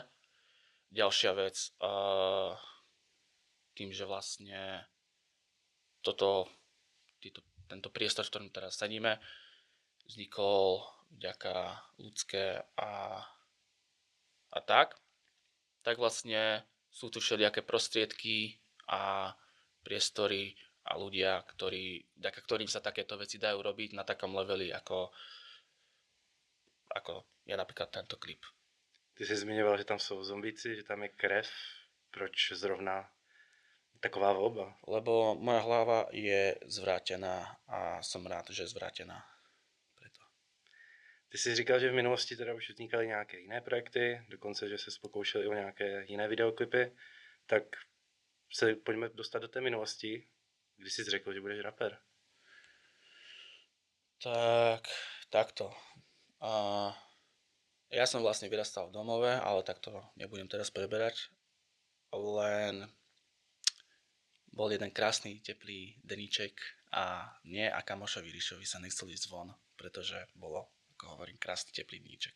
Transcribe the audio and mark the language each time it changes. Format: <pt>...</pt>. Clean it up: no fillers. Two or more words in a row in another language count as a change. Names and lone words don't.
<sk>Ďalšia vec, tým, že vlastne tento priestor, v ktorom teraz sedíme, vznikol vďaka ľudské a tak vlastne sú tu všelijaké prostriedky a priestory a ľudia, vďaka ktorým sa takéto veci dajú robiť na takom leveli, ako je napríklad tento klip.</sk> <cs>Ty jsi zmiňoval, že tam jsou zombíci, že tam je krev. Proč zrovna taková volba?</cs> <sk>Lebo moja hlava je zvrátená a som rád, že je zvrátená. Preto.</sk> <cs>Ty jsi říkal, že v minulosti teda už vznikaly nějaké jiné projekty, dokonce, že se pokoušel i o nějaké jiné videoklipy, tak se pojďme dostat do té minulosti, kdy jsi řekl, že budeš rapper.</cs> <sk>Takto. Ja som vlastne vyrastal v domove, ale takto nebudem teraz preberať. Len bol jeden krásny, teplý deníček a mne a kamošovi Ríšovi sa nechcel ísť von, pretože bolo, ako hovorím, krásny, teplý deníček.</sk>